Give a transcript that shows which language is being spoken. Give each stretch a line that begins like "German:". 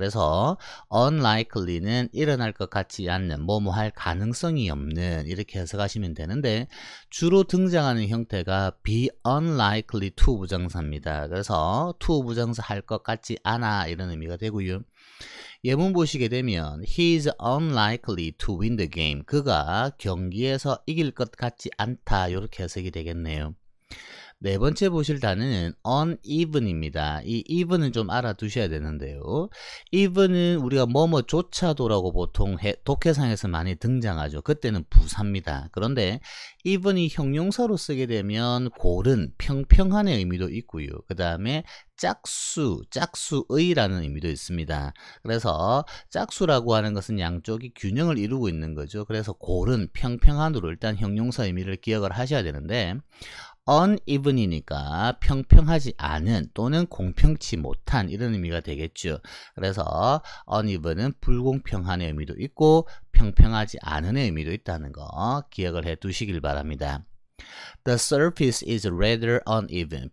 Korean: 그래서 unlikely는 일어날 것 같지 않는, 뭐뭐 할 가능성이 없는 이렇게 해석하시면 되는데 주로 등장하는 형태가 be unlikely to 부정사입니다. 그래서 to 부정사 할 것 같지 않아 이런 의미가 되고요. 예문 보시게 되면
English: He is unlikely to win the game.
Korean: 그가 경기에서 이길 것 같지 않다. 이렇게 해석이 되겠네요. 네 번째 보실 단어는 uneven입니다. 이 even은 좀 알아두셔야 되는데요. even은 우리가 뭐뭐조차도라고 보통 독해상에서 많이 등장하죠. 그때는 부사입니다. 그런데 even이 형용사로 쓰게 되면 고른, 평평한의 의미도 있고요. 그 다음에 짝수의라는 의미도 있습니다. 그래서 짝수라고 하는 것은 양쪽이 균형을 이루고 있는 거죠. 그래서 고른, 평평한으로 일단 형용사 의미를 기억을 하셔야 되는데 uneven이니까 평평하지 않은 또는 공평치 못한 이런 의미가 되겠죠. 그래서 uneven은 불공평한의 의미도 있고 평평하지 않은 의미도 있다는 거 기억을 해 두시길 바랍니다.
English: The surface is rather uneven.